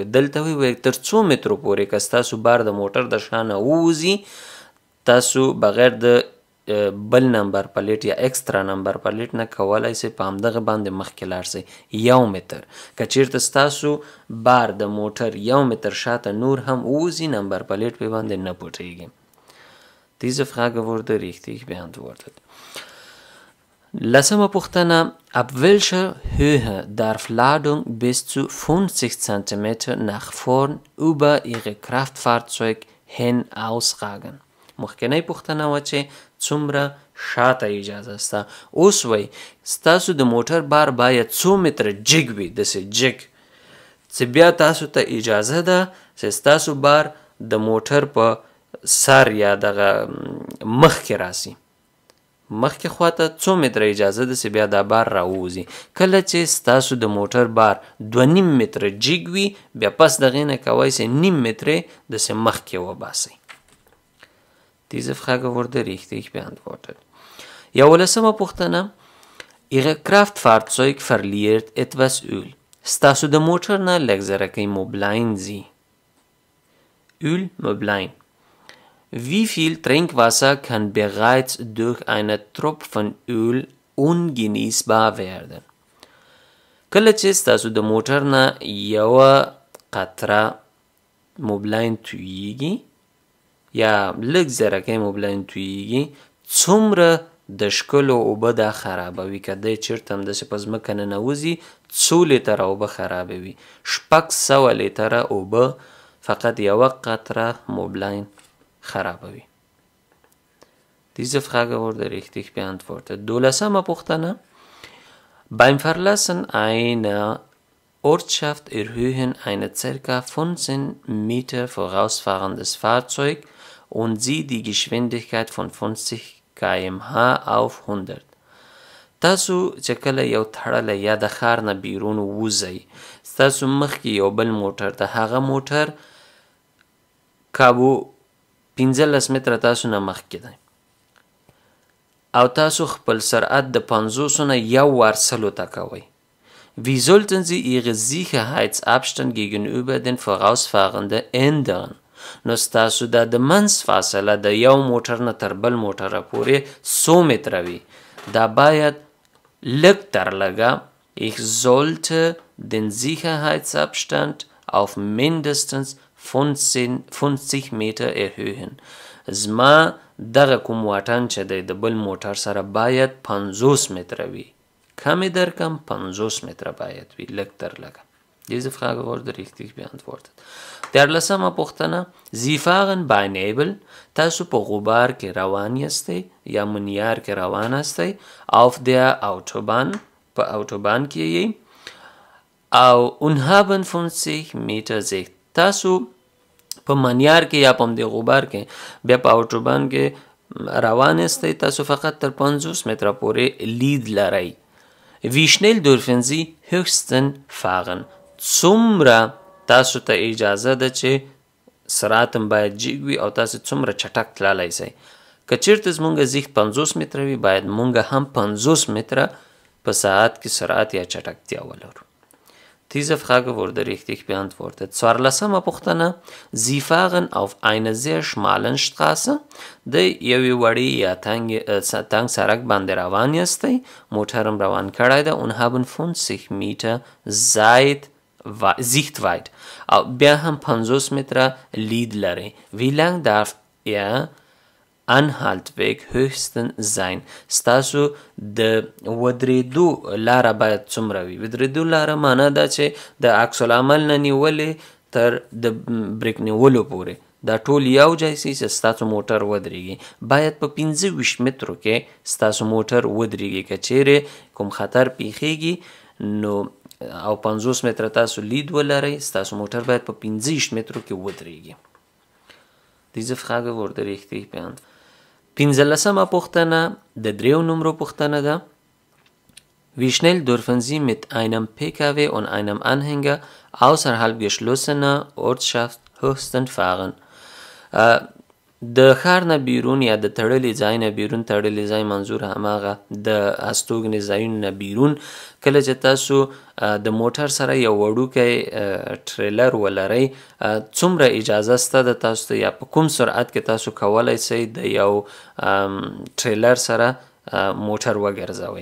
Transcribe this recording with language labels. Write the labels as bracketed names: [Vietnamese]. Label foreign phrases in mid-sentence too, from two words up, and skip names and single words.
[Pashto] دلته وایي تر څو مترو پورې که ستاسو بار د موټر د شانه ووځي تاسو بغیر د بل نمبر پلیټ یا اکسترا نمبر پلیټ نه کولی شئ په همدغه باندې مخکې لاړ شئ. 1 متر که چیرته ستاسو بار د موټر 1 متر شاته نور هم ووځي نمبر پلیټ پې باندې نه پټیږي. [German] Diese Frage wurde richtig beantwortet. [Pashto] لسمه پوښتنه. [German] Ab welcher Höhe darf Ladung bis zu 50 cm nach vorn über ihre Kraftfahrzeug hin ausragen? [Pashto] مخکنی پوښتنه وه چې څومره شاته اجازه سته. اوس وایي ستاسو د موټر بار باید څو متره جګ وي، داسې جګ چې بیا تاسو ته اجازه ده چې ستاسو بار د موټر په سر یا دغه مخکې راسي. مخکې خواته څو متره اجازه ده چې بیا دا بار راووځي. کله چې ستاسو د موټر بار 2.5 متره جګ وي بیا پس دغې نه کوی چې 0.5 متره داسې مخکې وباسئ. [German] Diese Frage wurde richtig beantwortet. [Pashto] یولسمه پوښتنه. [German] Ihre Kraftfahrzeug verliert etwas Öl. [Pashto] ستاسو د موټر نه لږ ذرکۍ موبلاین ځي. [German] Öl, Möblein. Wie viel Trinkwasser kann bereits durch einen Tropfen Öl ungenießbar werden? [Pashto] کله چې ستاسو د موټر نه یوه قطره موبلاین توییږي یا لږ ذرکۍ موبلاین توییږي څومره د ښکلو اوبه دا خرابوي. که دی چېرته همداسې په ځمکه ننوځي 2 لیتره اوبه خرابوي. 600 لیتره اوبه فقط یوه قطره موبلاین خرابوي. [German] Diese Frage wurde richtig beantwortet. [Pashto] 12. پوښتنه. [German] Beim Verlassen einer Ortschaft erhöhen eine ca. 15 Meter vorausfahrendes Fahrzeug und Sie die Geschwindigkeit von 50 km/h auf 100. [Pashto] تاسو چې کله یو تړلی یا د ښار نه بیرون ووځئ ستاسو مخکې یو بل موټر د هغه موټر کابو 15 متره تاسو نه مخکې دی او تاسو خپل سرعت د 50 نه یو وار 100 ته کوئ. [German] Wie sollten Sie Ihre Sicherheitsabstand gegenüber den Vorausfahrenden ändern? [Pashto] نو ستاسو دا د منځ فاصله د یو موټر نه تر بل موټره پورې 100 متره وي. دا باید لږ تر لږه [German] Ich sollte den Sicherheitsabstand auf mindestens 50 Meter erhöhen. [Pashto] زما دغه کوم واټن چې دی د بل موټر سره باید 50 متره وي. Kame درکم 50 متر باید وي لږ تر لږه. [German] Diese Frage wurde richtig beantwortet. [Pashto] دیارلسمه پوښتنه [German] Sie fahren bei Nebel. [Pashto] تاسو په غبار کې روان یاستئ یا منیار کې روان یاستئ. [German] Auf der Autobahn. [Pashto] په autobahn کې یې. [German] او unhaben 50 Meter Sicht. [Pashto] تاسو په منیار کې یا په دې غبار کې بیا په autobahn کې روان یاستئ. تاسو فقط تر 50 متره پورې لید لرئ. [German] Wie schnell dürfen Sie höchstens fahren? [Pashto] څومره تاسو ته اجازه ده چې سرعت هم باید جګ وي او تاسو څومره چټک تللی سئ. که چیرته زمونږ زیخت 50 متره وي باید مونږ هم 50 متره په ساعت کې سرعت یا چټکتیا ولرو. [German] Diese Frage wurde richtig beantwortet. [Pashto] څوارلسمه پوښتنه [German] Sie fahren auf einer sehr schmalen Straße. [Pashto] د یوې وړې یا تنګ سړک باندې روان یاستئ. موټر هم روان کړی ده. [German] Und haben 50 Meter Sichtweit. [Pashto] او بیا هم 50 متره لید لري. [German] Wie lang darf er Anhaltweg höchstens sein. [Pashto] ستاسو د ودرېدو لاره باید څومره وي. ودرېدو لاره معنا ده چې د عکس العمل نه نیولې تر د بریک نیولو پورې دا ټول یو ځای سي چې ستاسو موټر ودرېږي. باید په 25 مترو کې ستاسو موټر ودرېږي. که چیرې کوم خطر پیښیږي نو او 50 متره تاسو لید ولرئ ستاسو موټر باید په 50 مترو کې ودرېږي. [German] Diese Frage wurde richtig beantwortet. [Pashto] پنځلسمه پوښتنه د دریو نمرو پوښتنه ده. Wie schnell dürfen Sie mit einem PKW und einem Anhänger außerhalb geschlossener Ortschaft höchstens fahren? د ښار نه بیرون یا د تړلي ځای نه بیرون، تړلي ځای منظور هماغه د استوګنې ځایونو نه بیرون، کله چې تاسو د موټر سره یو وړوکی ټریلر ولرئ څومره اجازه شته د تاسو ته یا په کوم سرعت کې تاسو کولی سئ د یو ټریلر سره موټر وګرځوئ.